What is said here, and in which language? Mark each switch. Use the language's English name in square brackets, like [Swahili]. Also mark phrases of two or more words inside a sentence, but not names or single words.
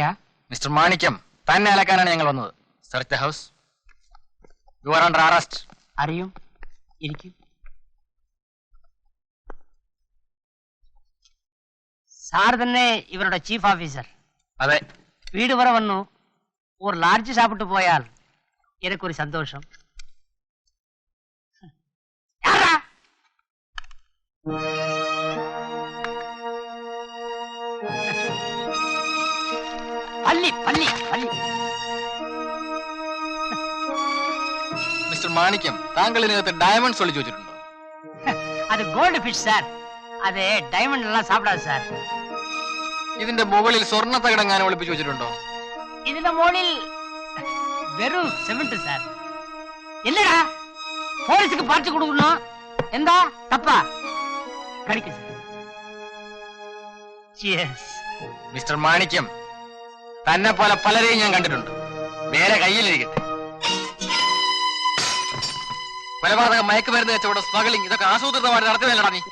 [Malayalam] മിസ്റ്റർ മാണിക്യം, തന്നെ അലക്കാനാണ് ഞങ്ങൾ വന്നത്. [English] Search the house. You are under arrest. [Malayalam] അറിയും. ഇരിക്കും. സാർ തന്നെ ഇവരുടെ ചീഫ് ഓഫീസർ? അതെ. വീട് വരെ വന്നു. [Tamil] ஒரு லார்ஜ் சாப்பிட்டு போயால் எனக்கு ஒரு சந்தோஷம். பள்ளி பள்ளி பள்ளி. [Malayalam] മിസ്റ്റർ മാണിക്യം, താങ്കൾ ഇതിനകത്ത് ഡയമണ്ട്സ് ഒളിച്ചു വെച്ചിട്ടുണ്ടോ? [Tamil] அது [English] gold fish [Tamil] சார். அது டைமண்ட் எல்லாம் சாப்பிடாது சார். [Malayalam] ഇതിന്റെ മുകളിൽ സ്വർണ്ണ തകിടങ്ങാനും ഒളിപ്പിച്ചു വെച്ചിട്ടുണ്ടോ? ഇതിന്റെ മുകളിൽ വെറും സിമന്റ് സാർ. [Tamil] என்னடா போலீஸுக்கு பார்த்து கொடுக்கணும்? [Malayalam] എന്താ തപ്പാ? കടിക്ക് സാർ. യെസ്. മിസ്റ്റർ മാണിക്യം, തന്നെ പോലെ പലരെയും ഞാൻ കണ്ടിട്ടുണ്ട്. വേറെ കയ്യിലിരിക്കട്ടെ. കൊലപാതകം, മയക്കുമരുന്ന് കച്ചവടം, സ്മഗ്ലിംഗ്, ഇതൊക്കെ ആസൂത്രിതമായി നടത്തുന്നില്ലടാ നീ.